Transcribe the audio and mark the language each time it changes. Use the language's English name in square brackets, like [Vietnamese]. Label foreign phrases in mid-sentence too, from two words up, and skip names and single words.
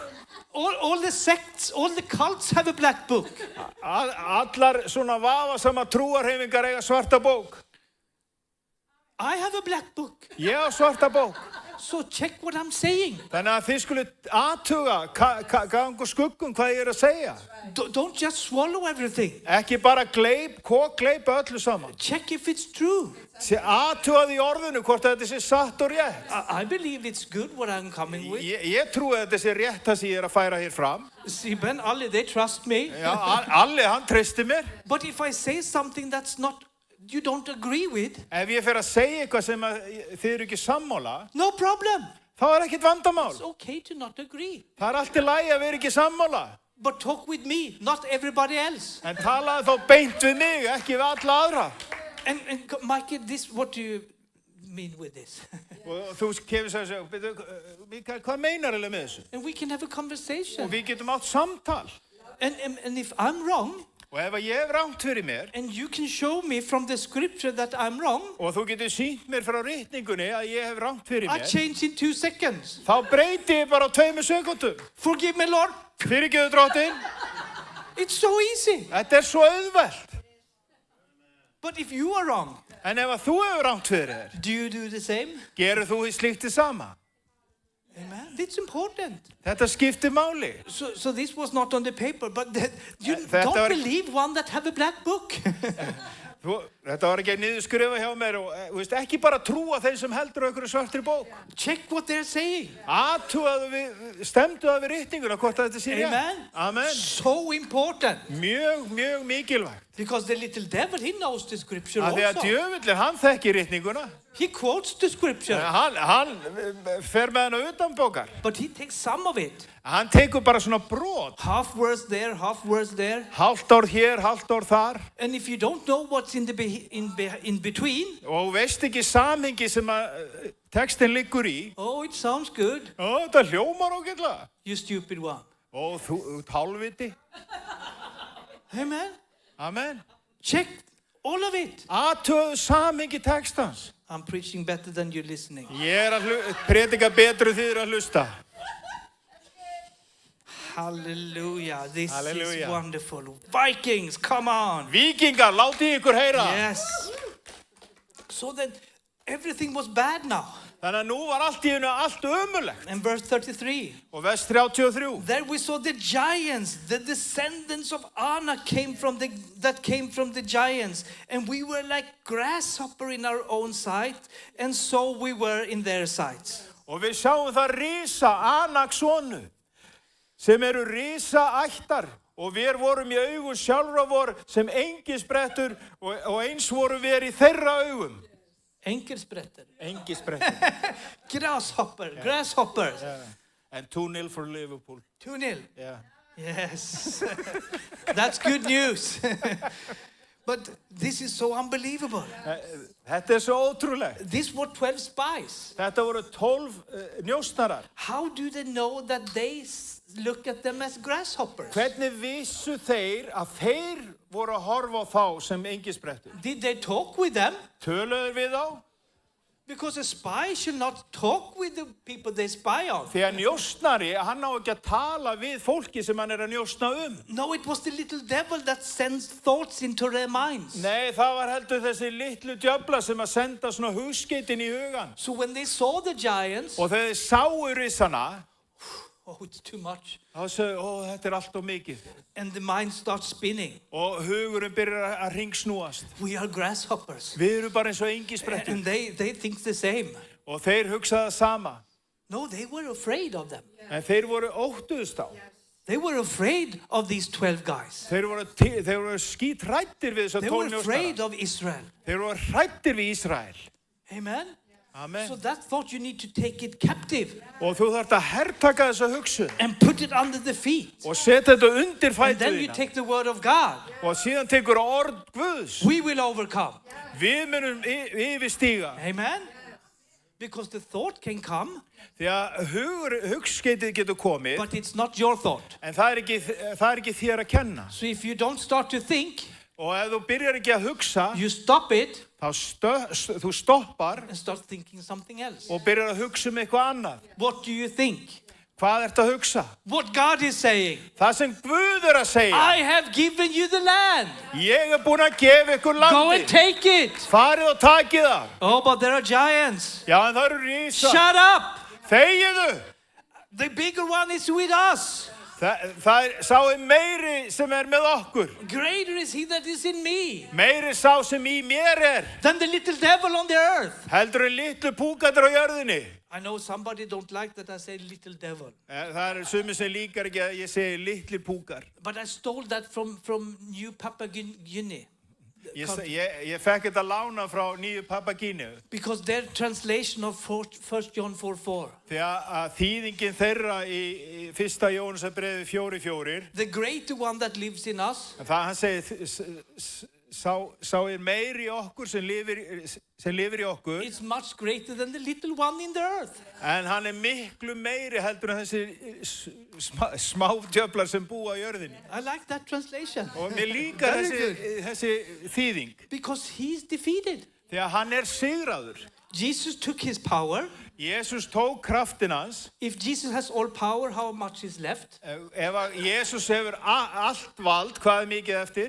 [English] All the sects, all the cults have a black book. [Icelandic] Allar svona vafasama trúarhefingar eiga svarta bók. [English] I have a black book. [Icelandic] Ég á svarta bók. [English] So check what I'm saying. [Icelandic] Þannig að þið skulle athuga, ganga skuggum hvað ég að segja. [English] Don't just swallow everything. [Icelandic] Ekki bara gleypa öllu saman. [English] Check if it's true. [Icelandic] Athugaðu í orðinu hvort þetta sé satt og rétt. [English] I believe it's good what I'm coming with. [Icelandic] Ég trúi að þetta sé rétt það sem ég að færa hér fram. Siben, [English] Ali, they trust me. [Icelandic] Já, Alli, hann treysti mér. [English] But if I say something that's not, you don't agree with. [Icelandic] Ef ég fer að segja eitthvað sem þið eru ekki sammála. [English] No problem. [Icelandic] Þá ekkert vandamál. [English] It's okay to not agree. [Icelandic] Það allt í lagi að vera ekki sammála. [English] But talk with me, not everybody else. [Icelandic] En talaðu þá beint við mig, ekki við alla aðra. [English] And Michael, what do you mean with this? [Icelandic] Og þú kemur að segja, Mikael, hvað meinar eiginlega með þessu? [English] And we can have a conversation. [Icelandic] Og við getum átt samtal. [English] And if I'm wrong, [Icelandic] og ef ég hef rangt fyrir mér, [English] and you can show me from the scripture that I'm wrong, [Icelandic] og þú getur sýnt mér frá ritningunni að ég hef rangt fyrir [English] I [Icelandic] mér, [English] change in 2 seconds. [Icelandic] þá breyti ég bara á 2 sekúndum. [English] Forgive me, Lord. [Icelandic] Fyrirgefðu drottinn. [English] It's so easy. [Icelandic] Þetta svo auðvelt. [English] But if you are wrong, [Icelandic] en ef að þú hefur rangt fyrir þér, [English] do you do the same? [Icelandic] Gerur þú slíkt það sama? [English] Amen. It's important. [Icelandic] Þetta skiptir máli. [English] So this was not on the paper, but you [Icelandic] Þetta [English] don't believe one that have a black book. [Icelandic] Þetta var ekki niðurskrifa hjá mér og ekki bara trúa þeim sem heldur á einhverju svartri bók. [English] Check what they're saying. [Icelandic] Stemdu það við ritninguna hvort þetta sé rétt. [English] Amen. [Icelandic] Amen. [English] So important. [Icelandic] Mjög mikilvægt. [English] Because the little devil, he knows the scripture [Icelandic] Af því að [English] also. [Icelandic] djöfullin, hann þekkir ritninguna. [English] He quotes the scripture, [Icelandic] Hann fer með hana utan bókar. [English] but he takes some of it. [Icelandic] Hann tekur bara svona brot. [English] Half verse there, half verse there. [Icelandic] Hálft ár hér, hálft ár þar. [English] And if you don't know what's in between, [Icelandic] Og veist ekki samhengi sem að textin liggur í. [English] oh, it sounds good. [Icelandic] Ó, þetta hljómar ágætlega. [English] You stupid one. [Icelandic] Ó, þú hálfviti. [English] Amen. [Icelandic] Amen. [English] Check all of it. [Icelandic] Athugaðu samhengi textans. [English] I'm preaching better than you're listening. [Icelandic] Ég að predika betru þið að hlusta. [English] Hallelujah. This [Icelandic] Hallelujah. [English] is wonderful. Vikings, come on. [Icelandic] Víkingar, látið ykkur heyra. [English] Yes. So then everything was bad now. [Icelandic] Þannig að nú var allt í einu allt ömurlegt. [English] And verse 33. [Icelandic] Og vers 33. [English] There we saw the giants, the descendants of Anak came from the giants, and we were like grasshopper in our own sight, and so we were in their sights. [Icelandic] Og við sjáum það risa Anaksonu, sem eru risa ættar. Og við vorum í augum sjálfra vor sem engisbrettur og eins voru við í þeirra augum. Engelsprettar. Engisbrettur. [English] Grasshoppers. Yeah. And 2-0 for Liverpool. 2-0. Yeah. Yes. That's good news. But this is so unbelievable. [Icelandic] Þetta svo ótrúlegt. [English] These were 12 spies. [Icelandic] Þetta voru 12 njósnarar. [English] How do they know that they look at them as grasshoppers? [Icelandic] Hvernig vissu þeir að þeir voru að horfa á þá sem engisbrettur? [English] Did they talk with them? [Icelandic] Töluðu við þá? [English] Because a spy should not talk with the people they spy on. [Icelandic] Því að njósnari, hann á ekki að tala við fólki sem hann að njósna [English] No, it was the little devil that sends thoughts into their minds. [Icelandic] Nei, það var heldur þessi litlu djöfla sem að senda svona hugskeytin í hugan. [English] So when they saw the giants, [Icelandic] Og þegar þeir sáu risana, [English] oh, it's too much. [Icelandic] þá sögðu, ó, þetta allt of mikið. [English] And the mind starts spinning. [Icelandic] Og hugurinn byrjar að ringsnúast. [English] We are grasshoppers. [Icelandic] Við erum bara eins og engisbrettur. [English] And they think the same. [Icelandic] Og þeir hugsaðu það sama. [English] No, they were afraid of them. [Icelandic] En þeir voru óttuðust á. [English] They were afraid of these 12 guys. [Icelandic] Þeir voru skítrættir við þess [English] They [Icelandic] að [English] were afraid [Icelandic] tónjóstara. [English] of Israel. [Icelandic] Þeir voru hrættir við Ísrael. [English] Amen? [Icelandic] Amen. [English] So that thought you need to take it captive [Icelandic] Og þú þarft að hertaka þessa hugsun. [English] and put it under the feet. [Icelandic] Og setja þetta undir [English] And then you [Icelandic] fætuðina. [English] take the word of God. [Icelandic] Og síðan tekur orð Guðs. [English] We will overcome. [Icelandic] Við munum yfirstíga. [English] Amen? Because the thought can come, [Icelandic] Því að hugskeitið getur komið. [English] but it's not your thought. [Icelandic] En það er ekki þér að kenna. [English] So if you don't start to think, [Icelandic] Og ef þú byrjar ekki að hugsa, [English] you stop it [Icelandic] þá þú stoppar [English] and start thinking something else. [Icelandic] og byrjar að hugsa eitthvað annað. [English] What do you think? [Icelandic] Hvað ertu að hugsa? [English] What God is saying. [Icelandic] Það sem Guð að segja. [English] I have given you the land. [Icelandic] Ég búinn að gefa ykkur [English] Go and [Icelandic] landi. [English] take it. [Icelandic] Farið og takið það. [English] Oh, but there are giants. [Icelandic] Já, en það eru rísa. [English] Shut up. [Icelandic] Þegiðu. [English] The bigger one is with us. [Icelandic] Það sá meiri sem með okkur. [English] Greater is he that is in me [Icelandic] Meiri sá sem í mér [English] than the little devil on the earth. [Icelandic] Heldur litlu púkarnir á jörðinni. [English] I know somebody don't like that I say little devil. [Icelandic] Það sumir sem líkar ekki að ég segi litli púkar. [English] But I stole that from New Papua Guinea. [Icelandic] Ég fekk þetta lána frá Nýju Papagínu. [English] Because their translation of 1 John 4:4. [Icelandic] Því að þýðingin þeirra í 1. Jóhannesarbrefi 4:4. [English] The greater one that lives in us. [Icelandic] Það hann segir sá meiri í okkur sem lifir í okkur. [English] It's much greater than the little one in the earth. [Icelandic] En hann miklu meiri heldur en þessi smádjöflar sem búa á jörðinni. [English] I like that translation. [Icelandic] Og mér líkar þessi þýðing. [English] Because he's defeated. [Icelandic] Því að hann sigraður. [English] Jesus took his power. [Icelandic] Jesus tók kraftin hans. [English] If Jesus has all power, how much is left? [Icelandic] Ef að Jesus hefur allt vald, hvað mikið eftir?